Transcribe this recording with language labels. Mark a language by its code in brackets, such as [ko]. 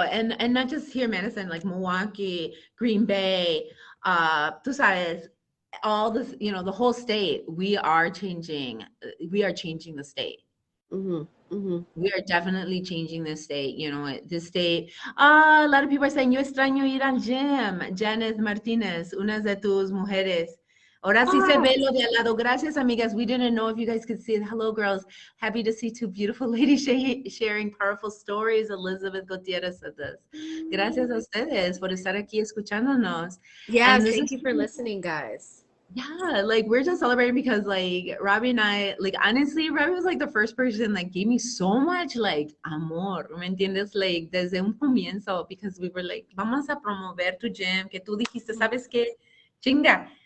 [en] And not just here in Madison, like Milwaukee, Green Bay, [es] tú sabes, [en] all this, you know, the whole state, we are changing the state. Mm-hmm. Mm-hmm. We are definitely changing the state. You know, this state. A lot of people are saying, [es] yo extraño ir al gym. Janet Martinez, una de tus mujeres. Ahora sí se ve lo de al lado. Gracias, amigas. [en] We didn't know if you guys could see it. Hello, girls. Happy to see two beautiful ladies sharing powerful stories. Elizabeth Gutierrez said this. [es] Gracias a ustedes por estar aquí escuchándonos. [en] Yes, thank you for listening, guys. Yeah, like we're just celebrating because like Robbi and I, like honestly, Robbi was like the first person that gave me so much like [es] amor, ¿me entiendes? [en] Like [es] desde un comienzo, [en] because we were like, [es] vamos a promover tu gym, que tú dijiste, ¿sabes qué? Chinga.